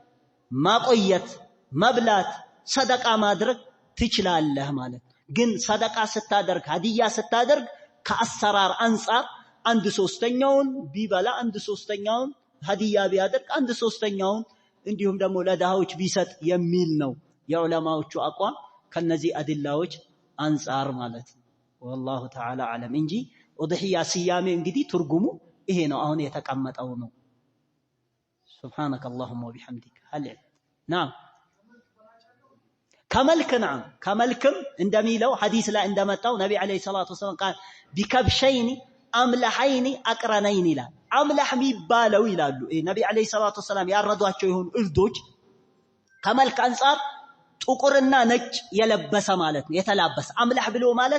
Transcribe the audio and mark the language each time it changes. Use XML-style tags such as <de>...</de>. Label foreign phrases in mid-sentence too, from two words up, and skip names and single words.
<am>ማቆየት መብላት ሰደቃ ማድረግ ትችላለህ ማለት ግን ሰደቃ ስታደርግ ሀዲያ ስታደርግ ከአሰራር አንፃር አንድ ሶስተኛውን ቢበላ አንድ ሶስተኛውን ሀዲያ ቢያደርግ አንድ ሶስተኛውን እንዲሁም ደግሞ ለደሃዎች ቢሰጥ የሚል ነው የዑለማዎቹ አቋም ከነዚህ አድላዎች አንፃር ማለት ነው</am> <ar>والله تعالى اعلم</ar> <am>እንጂ ኡድሂያ ሲያሜ እንግዲህ ትርጉሙ ይሄ ነው አሁን የተቀመጠው ነው</am> <ar>سبحانك اللهم وبحمدك هل نعم</ar> <am>ከመልክም እንደሚለው ሐዲስ ላይ እንደመጣው ነብይ</am> <ar>عليه الصلاة والسلام قال بكبشين أملحين أقرنين</ar> <am>ይላል አምለህ የሚባለው ይላሉ ነብይ</am> <ar>عليه الصلاة والسلام</ar> <am>ያረዷቸው ይሁን እርዶች ከመልክ አንፃር ጥቁርና ነጭ የለበሰ ማለት ነው የተላበሰ አምለህ ብሎ ማለት</am>